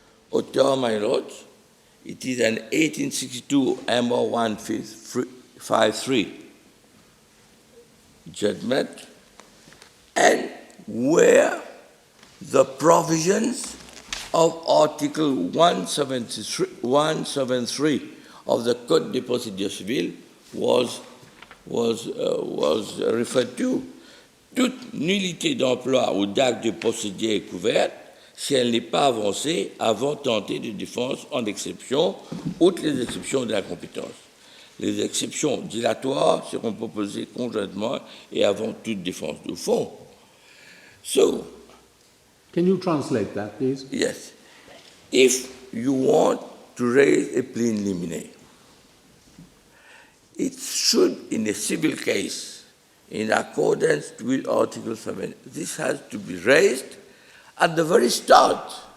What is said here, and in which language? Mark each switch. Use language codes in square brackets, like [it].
[en] Auteur, my lords, it is an 1862 MO 153 judgment, and where the provisions of Article 173 of the Code de procédure civile was referred to. [fr] Toute nullité d'emploi ou d'acte de procédure est couverte si elle n'est pas avancée avant tenter de défense en exception, outre les exceptions de la compétence. Les exceptions dilatoires seront proposées conjointement et avant toute défense de fond. [en] So, can you translate that, please? Yes. If you want to raise a plea in limine, it should, in a civil case, in accordance with Article 7, this has to be raised at the very start.